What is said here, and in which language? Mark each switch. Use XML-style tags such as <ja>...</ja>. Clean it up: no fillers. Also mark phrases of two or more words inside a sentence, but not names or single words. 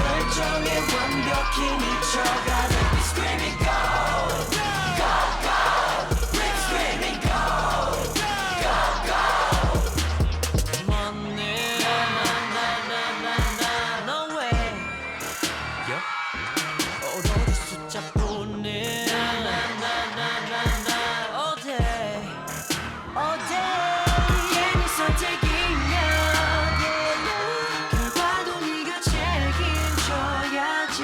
<ko>열정에 완벽히 미쳐가</ko> <en>Baby screaming go Go go Baby screaming go Go go</en> <ko>맞네 나나나나나</ko> <en>No way</en> <ko>오로지 숫자뿐인 나나나나나</ko> <en>All day All day</en> <ko>괜히 선택이면 결과도 네가 책임져야지</ko>